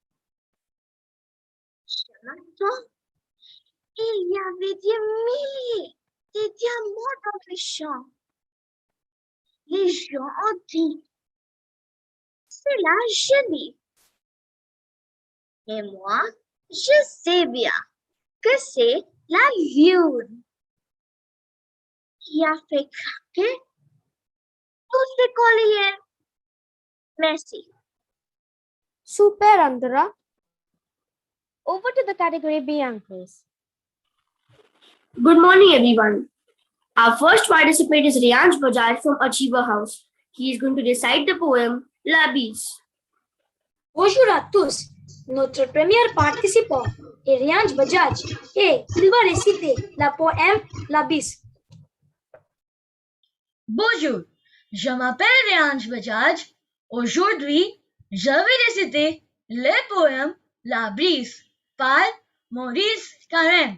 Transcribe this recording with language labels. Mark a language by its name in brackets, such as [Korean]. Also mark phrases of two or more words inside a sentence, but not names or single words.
[French] Ce matin, il y avait des milliers de diamants dans les champs. Les gens ont dit, c'est la gelée. Et moi, je sais bien que c'est la lune. या फिर खाके दूसरे को लिए Messi. [English] Super, Andhra. Over to the category beyond, please. Good morning, everyone. Our first participant is Riyansh Bajaj from Achiever House. He is going to recite the poem La Bise. [French] Bonjour à tous. Notre premier participant est Riyansh Bajaj et il va réciter la poème La Bise. Bonjour, je m'appelle Riyansh Bajaj. Aujourd'hui, je vais réciter le poème La Brise par Maurice Carême.